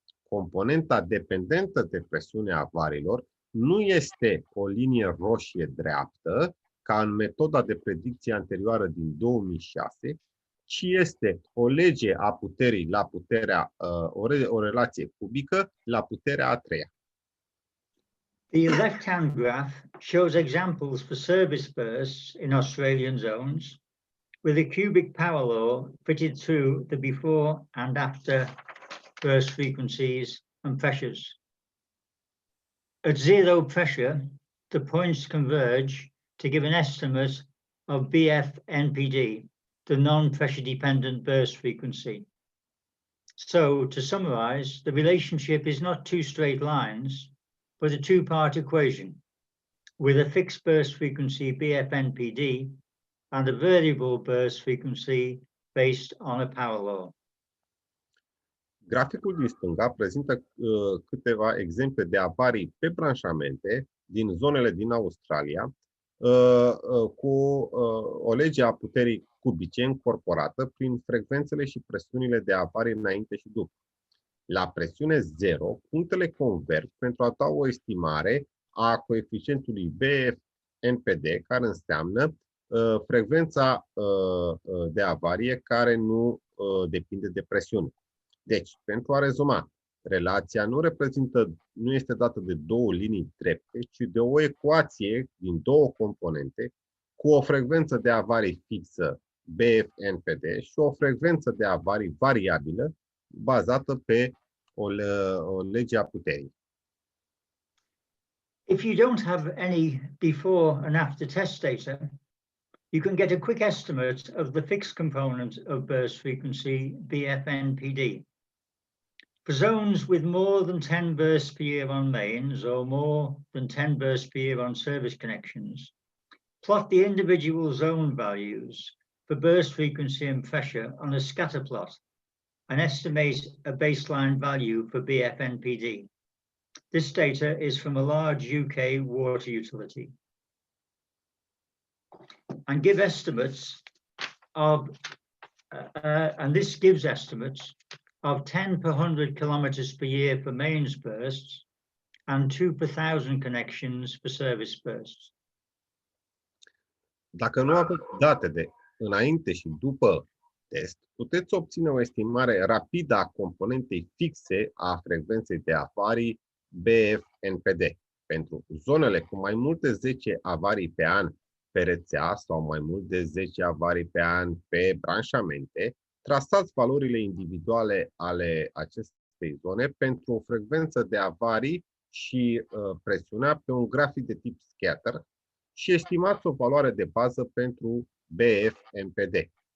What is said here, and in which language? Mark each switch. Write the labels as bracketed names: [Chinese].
[Romanian] Componenta dependentă de presiunea avariilor nu este o linie roșie dreaptă, ca în metoda de predicție anterioară din 2006, ci este o lege a puterii la puterea, o relație cubică la puterea a treia. [English] The left-hand graph shows examples for service bursts in Australian zones with a cubic power law fitted through the before and after burst frequencies and pressures. At zero pressure, the points converge to give an estimate of BF-NPD, the non-pressure dependent burst frequency. So, to summarize, the relationship is not two straight lines, but a two-part equation with a fixed burst frequency BF-NPD and a variable burst frequency based on a power law. [Romanian] Graficul din stânga prezintă câteva exemple de avarii pe branșamente din zonele din Australia cu o lege a puterii cubice încorporată prin frecvențele și presiunile de avarii înainte și după. La presiune 0, punctele converg pentru a da o estimare a coeficientului BF-NPD, care înseamnă frecvența de avarie care nu depinde de presiune. Deci, pentru a rezuma, relația nu este dată de două linii drepte, ci de o ecuație din două componente cu o frecvență de avarii fixă BF-NPD și o frecvență de avarii variabilă bazată pe o lege a puterii. [English] If you don't have any before and after test data, you can get a quick estimate of the fixed component of burst frequency BF-NPD. For zones with more than 10 bursts per year on mains or more than 10 bursts per year on service connections, plot the individual zone values for burst frequency and pressure on a scatter plot and estimate a baseline value for BF-NPD. This data is from a large UK water utility and give estimates of, and this gives estimates of 10 per 100 kilometers per year for mains bursts and 2 per 1,000 connections for service bursts. [Romanian] Dacă nu aveți date de înainte și după test, puteți obține o estimare rapidă a componentei fixe a frecvenței de avarii BF-NPD. Pentru zonele cu mai multe 10 avarii pe an pe rețea sau mai mult de 10 avarii pe an pe branșamente, trasați valorile individuale ale acestei zone pentru o frecvență de avarii și presiunea pe un grafic de tip scatter și estimați o valoare de bază pentru BF-NPD.